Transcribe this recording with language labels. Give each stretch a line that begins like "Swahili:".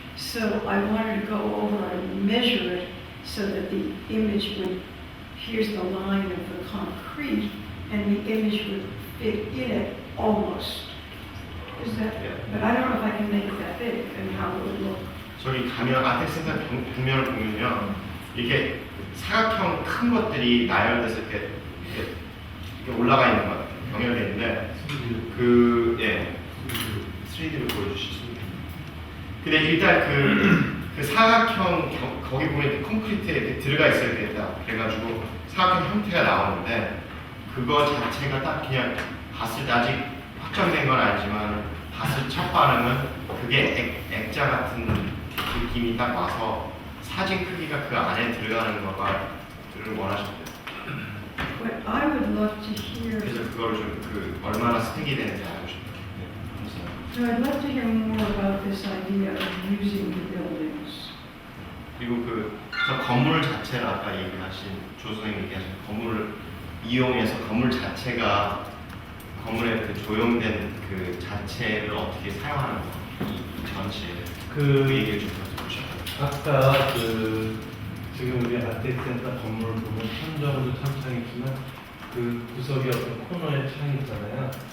English: So I wanted to go over and measure it so that the image would, here's the line of the concrete, and the image would fit in it almost. Is that, but I don't know if I can make it that big and how it would look.
Korean: 저기 가면 아텍센터 벽면을 보면요, 이게 사각형 큰 것들이 나열돼서 이렇게 올라가 있는 것 같아요. 병렬돼 있는데 예, 3D로 보여주시죠. 근데 일단 그 사각형 거기 보면 콘크리트에 이렇게 들어가 있어야 되겠다. 그래가지고 사각형 형태가 나오는데 그거 자체가 딱 그냥 봤을 때 아직 확정된 건 아니지만 봤을 첫 반응은 그게 액자 같은 느낌이 딱 와서 사진 크기가 그 안에 들어가는 거를 원하셨대요.
English: What I would love to hear,
Korean: 그래서 그거를 좀 얼마나 스택이 되는지 알고 싶어요.
English: so I'd love to hear more about this idea of using the buildings.
Korean: 그리고 저 건물 자체를 아까 얘기하신 조 선생님 얘기하신 건물을 이용해서 건물 자체가 건물의 그 조형된 그 자체를 어떻게 사용하는 거, 이 전체 그 얘기를 좀 듣고 싶어요. 아까 지금 우리 아텍센터 건물을 보면 천정으로 참 있지만 그 구석에 어떤 코너에 창이 있잖아요.